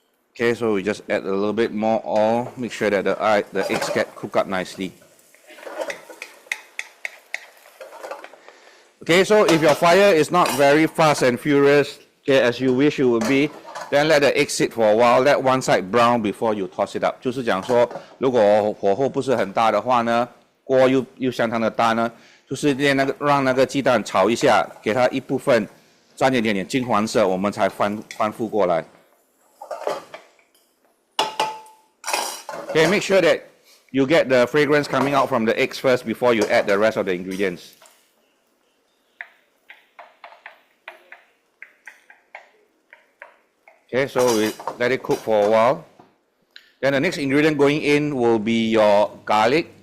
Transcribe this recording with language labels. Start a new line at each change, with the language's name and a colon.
English: Okay, so we just add a little bit more oil. Make sure that the eggs get cooked up nicely. Okay, so if your fire is not very fast and furious, okay, as you wish it would be, then let the egg sit for a while. Let one side brown before you toss it up.
Chinese: 就是讲说，如果火候不是很大的话呢，锅又相当的大呢，就是让那个鸡蛋炒一下，给它一部分沾一点点金黄色，我们才翻覆过来。
English: Okay, make sure that you get the fragrance coming out from the eggs first before you add the rest of the ingredients. Okay, so we let it cook for a while. Then the next ingredient going in will be your garlic.